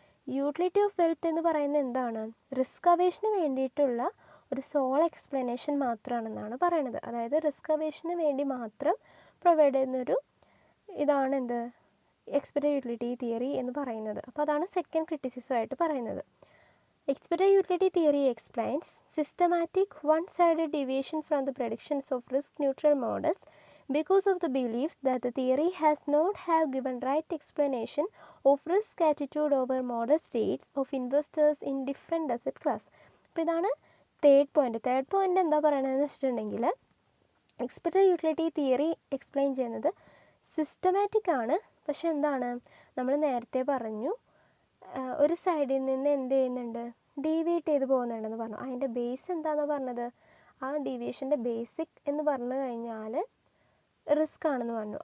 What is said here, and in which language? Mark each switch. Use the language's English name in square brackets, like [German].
[Malayalam] Utility of wealth എന്ന് പറയുന്നത് എന്താണ്, റിസ്ക് അവേഷന് വേണ്ടിയിട്ടുള്ള ഒരു സോൾ എക്സ്പ്ലനേഷൻ മാത്രമാണെന്നാണ് പറയുന്നത്. അതായത് റിസ്ക് അവേഷന് വേണ്ടി മാത്രം പ്രൊവൈഡ് ചെയ്യുന്നൊരു ഇതാണ് എന്ത്, എക്സ്പെക്റ്റഡ് യൂട്ടിലിറ്റി തിയറി എന്ന് പറയുന്നത്. അപ്പോൾ അതാണ് സെക്കൻഡ് ക്രിറ്റിസിസമായിട്ട് പറയുന്നത്. [English] Expected utility theory explains systematic one-sided deviation from the predictions of risk-neutral models because of the beliefs that the theory has not have given right explanation of risk attitude over model states of investors in different asset class. [Malayalam] അപ്പോൾ ഇതാണ് third point. എന്താ പറയണതെന്ന് വെച്ചിട്ടുണ്ടെങ്കിൽ expected utility theory explain ചെയ്യുന്നത് systematic ആണ്, പക്ഷെ എന്താണ്, നമ്മൾ നേരത്തെ പറഞ്ഞു ഒരു സൈഡിൽ നിന്ന് എന്ത് ചെയ്യുന്നുണ്ട്, ഡീവിയേറ്റ് ചെയ്ത് പോകുന്നുണ്ടെന്ന് പറഞ്ഞു. അതിൻ്റെ ബേസ് എന്താണെന്ന് പറഞ്ഞത്, ആ ഡീവിയേഷൻ്റെ ബേസിക് എന്ന് പറഞ്ഞു കഴിഞ്ഞാൽ റിസ്ക് ആണെന്ന് പറഞ്ഞു.